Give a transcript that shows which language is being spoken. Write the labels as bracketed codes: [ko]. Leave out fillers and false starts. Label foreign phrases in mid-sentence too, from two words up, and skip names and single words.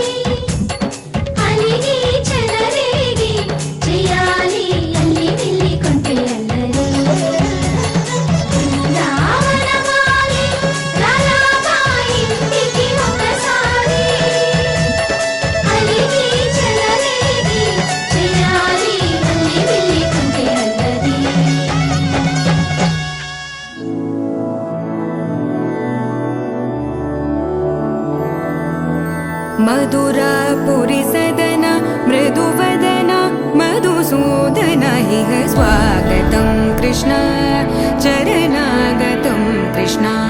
[te] అలిగి చెలరేగి చేయాలి అల్లి బిల్లి కొంటె అల్లరి. బృందావనమాలి రారామా ఇంటికి ఒకసారి. అలిగి చెలరేగి చేయాలి అల్లి బిల్లి కొంటె అల్లరి. [sa] मधुरापुरि सदन मृदुवदन मधुसूदन इह स्वागतं कृष्ण चरणागतं कृष्ण.